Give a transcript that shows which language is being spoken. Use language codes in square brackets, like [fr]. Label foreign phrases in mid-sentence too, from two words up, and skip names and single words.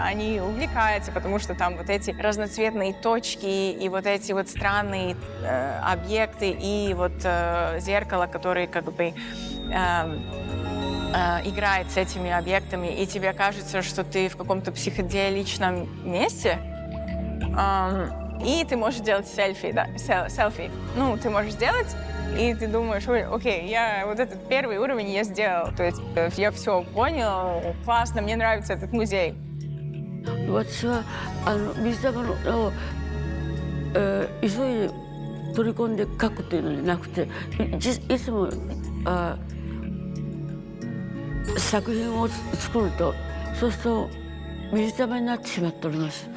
[ru] Они увлекаются, потому что там вот эти разноцветные точки и вот эти вот странные объекты и вот зеркало, которые как бы играет с этими объектами, и тебе кажется, что ты в каком-то психоделичном месте, и ты можешь делать селфи, да, селфи. Ну, ты можешь сделать, и ты думаешь, окей, я вот этот первый уровень я сделал, то есть я все понял, классно, мне нравится этот музей. [ja] 私は水玉を急いで取り込んで描くというのじゃなくて、いつも作品を作ると、そうすると水玉になってしまっております。